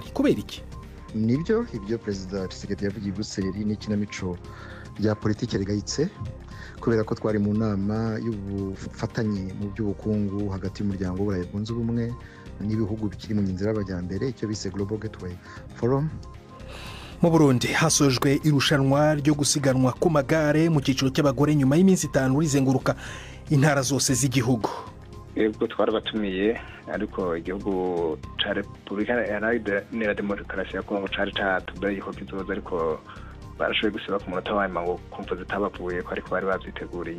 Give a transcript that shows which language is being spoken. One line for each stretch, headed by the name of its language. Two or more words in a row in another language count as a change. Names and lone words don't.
Kinyarwanda: Kubera iki? Nibyo ibyo perezida Tshisekedi yavugiye Buseri n'ikinamico rya politiki rigayitse, kubera ko twari mu nama y'ubufatanye mu by'ubukungu hagati y'umuryango w'Uburayi bwunze ubumwe n'ibihugu bikiri mu nzira y'amajyambere, icyo bise Global Gateway Forum. Mu Burundi hasojwe irushanwa ryo gusiganwa ku magare mu cyiciro cy'abagore nyuma y'iminsi 5 rizenguruka intara zose z'igihugu.
Rundi: Ubwo twarabatumiye, ariko igihugu ca Repubulika Iharanira Demokarasi ya Kongo cari catubwiye ko kizoza, ariko barashoboye gusiba ku munota wa nyuma ngo kumva zitabavuye ko ariko bari babyiteguriye.